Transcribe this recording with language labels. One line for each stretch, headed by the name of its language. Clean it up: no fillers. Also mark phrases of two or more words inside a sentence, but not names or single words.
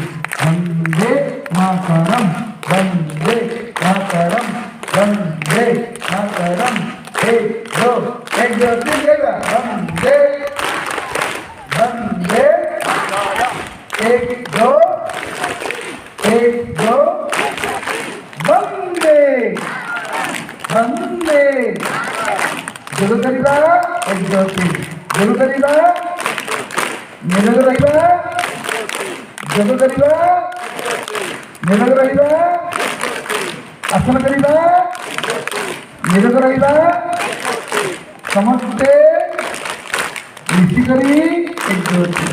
Sanskrit: वंदे मातरम, वंदे मातरम, वंदे मातरम। 1 2 1 2 3 वंदे वंदे 1 2 1 2 वंदे वंदे।
Odia: ଜୋର କରିବା 1 2 3, ଜୋର କରିବା, ନିରୋଗ ରହିବା, ଜୋର କରିବା, ନିରୋଗ ରହିବା, ଆସନ କରିବା, ନିରୋଗ ରହିବା, ସମସ୍ତେ ମିଶିକରି 1 2 3।